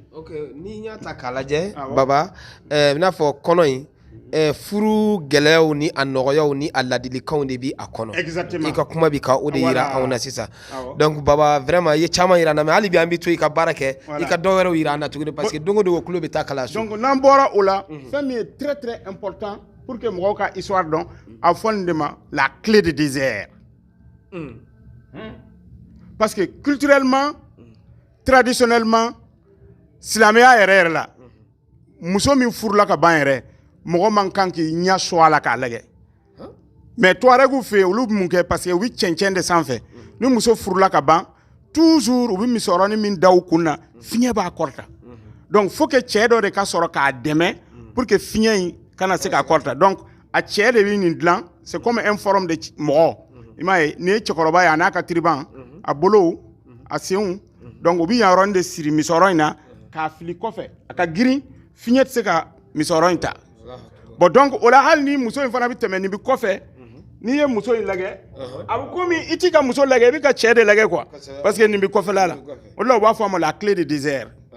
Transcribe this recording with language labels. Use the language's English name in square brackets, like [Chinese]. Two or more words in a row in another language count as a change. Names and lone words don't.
[Bambara] ok ni y'a ta k'a lajɛ baba i n'a fɔ kɔnɔ in furu gɛlɛyaw ni a nɔgɔyaw ni a ladilikanw de bi a kɔnɔ exactement i ka kuma bi ka o de yira anw na sisan donc baba vraiment i ye caman yira an na mais hali bi an bɛ to i ka baara kɛ i ka dɔ wɛrɛw yira an na tuguni [French] parce que [Bambara] don o don o tulo bɛ taa kalan so donc n'an bɔra o la fɛn min ye [French] très très important pour que [Bambara] mɔgɔw ka histoire dɔn a fɔ nin de ma [French] la clé de désert parce que culturellement traditionnellement [Bambara] silamɛya yɛrɛ la muso min furula ka ban yɛrɛ mɔgɔ man kan k'i ɲɛ sɔ a la k'a lajɛ mais tuaregu fɛ yen olu bɛ mun kɛ [French] parce que [Bambara] u bɛ cɛncɛn de sanfɛ ni muso furula ka ban toujours u bɛ misɔrɔni min da u kun na fiɲɛ b'a kɔrɔta [French] donc faut que [Bambara] cɛ dɔ de ka sɔrɔ k'a dɛmɛ [French] pour que [Bambara] fiɲɛ in kana se k'a kɔrɔta donc a cɛ de bɛ nin dilan [French] c'est comme un forme de [Bambara] mɔgɔ i m'a ye nin ye cɛkɔrɔba ye a n'a ka tiriban a bolo a senw donc u bɛ yan yɔrɔnin de siri misɔrɔ in na k'a fili kɔfɛ a ka girin fiɲɛ tɛ se ka misɔrɔ in ta bon donc o la hali ni muso in fana bɛ tɛmɛ nin bɛ kɔfɛ n'i ye muso in lajɛ a bɛ komi i t'i ka muso lajɛ i bɛ ka cɛ de lajɛ [French] quoi parce que [Bambara] nin bɛ kɔfɛla la o de la u b'a fɔ a ma [French] la clé de désert.